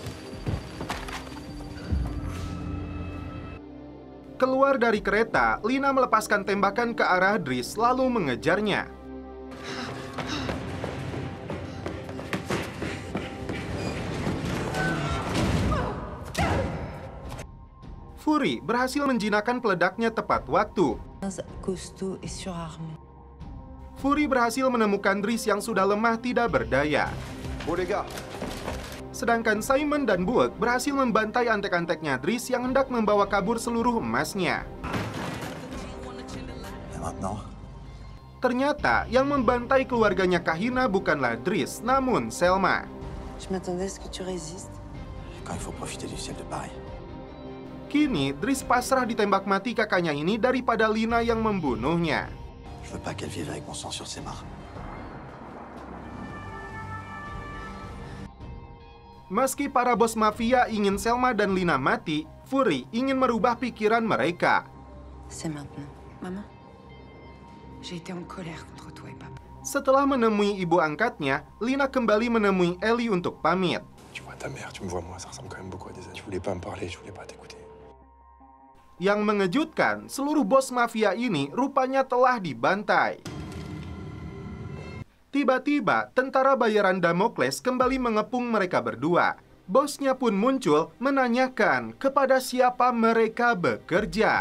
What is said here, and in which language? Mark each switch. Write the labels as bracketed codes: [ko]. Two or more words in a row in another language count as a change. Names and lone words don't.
[id] Keluar dari kereta, Lina melepaskan tembakan ke arah Driss lalu mengejarnya. Fury berhasil menjinakkan peledaknya tepat waktu. [fr] Costaud et surarmé. [id] Fury berhasil menemukan Driss yang sudah lemah tidak berdaya. Sedangkan Simon dan Bulk berhasil membantai antek-anteknya Driss yang hendak membawa kabur seluruh emasnya. Ternyata yang membantai keluarganya Kahina bukanlah Driss, namun Selma. [fr] Je m'attendais à ce que tu résistes. Quand il faut profiter du ciel de Paris. [id] Kini, Driss pasrah ditembak mati kakaknya ini daripada Lina yang membunuhnya. [fr] Je veux pas qu'elle vive avec mon sang sur ses mains. [id] Meski para bos mafia ingin Selma dan Lina mati, Fury ingin merubah pikiran mereka. [fr] C'est maintenant. Maman, j'ai été en colère contre toi et papa. [id] Setelah menemui ibu angkatnya, Lina kembali menemui Ellie untuk pamit. [fr] Tu vois ta mère, tu me vois moi, ça ressemble quand même beaucoup à des amis. Tu voulais pas me parler, je voulais pas t'écouter. [id] Yang mengejutkan, seluruh bos mafia ini rupanya telah dibantai. Tiba-tiba, tentara bayaran Damocles kembali mengepung mereka berdua. Bosnya pun muncul menanyakan kepada siapa mereka bekerja.